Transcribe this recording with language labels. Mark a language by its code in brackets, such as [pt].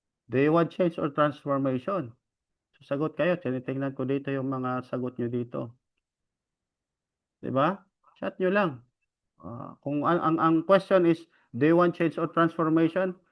[en] Do you want change or transformation? [tl] Sasagot kayo, tinitingnan ko dito yung mga sagot niyo dito, 'di ba? Chat niyo lang. Kung ang question is, [en] "Do you want change or transformation?"